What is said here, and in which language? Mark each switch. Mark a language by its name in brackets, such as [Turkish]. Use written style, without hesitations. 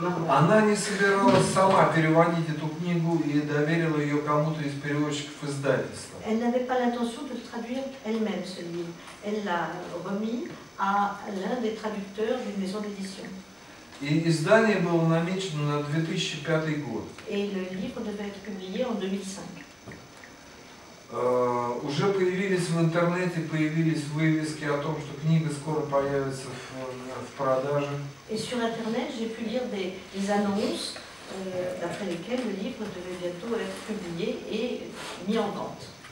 [Russian] Она не собиралась сама переводить эту книгу и доверила ее кому-то из переводчиков издательства. [French] Elle n'avait pas l'intention de traduire elle-même ce livre. Elle l'a remis à l'un des traducteurs d'une maison d'édition. [Russian] И издание было намечено на 2005 год. [French] Et le livre devait être publié en 2005. [Russian] Уже появились в интернете, появились вывески о том, что книга скоро появится в продаже. [French] Et sur Internet, j'ai pu lire des annonces d'après lesquelles le livre devait bientôt être publié et mis en vente.